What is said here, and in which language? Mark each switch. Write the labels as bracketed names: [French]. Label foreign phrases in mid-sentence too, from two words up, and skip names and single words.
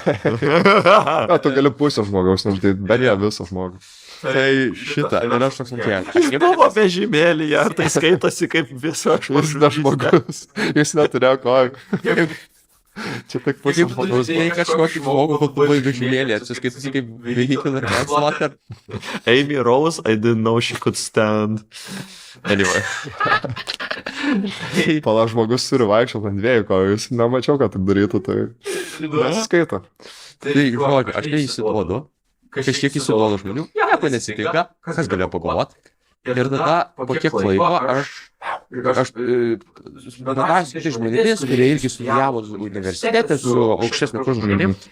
[Lithuanian] Na, tu gali pusę žmogaus nužudyti, bet ne visą žmogų. Tai šitą. Ir aš toks ant Jis buvo vežimėlyje, ar tai skaitosi kaip viso Jis ne žmogus, jis neturėjo kojų. Čia tik pusė Kaip tu žmogaus. žinai kažkokį žmogų, kad tu buvai vežimėlį, atsiskaitosi kaip [English] vehicular manslaughter. Amy Rose, I didn't know she could stand. Anyway. [Lithuanian] Pala žmogus turi vaikščioti ant 2 kojų, jis nemačiau, kad taip darytų, tai nesiskaito. Tai žodžiu, aš neįsiduodu. Kažkiek įsiduodu žmonių. Nieko nesitinka. Kas galėjo pagalvoti? Ir tada po kiek laiko aš bendrausiu su žmonėmis, kurie irgi studijavo universitete su aukštesnio kurso žmonėmis.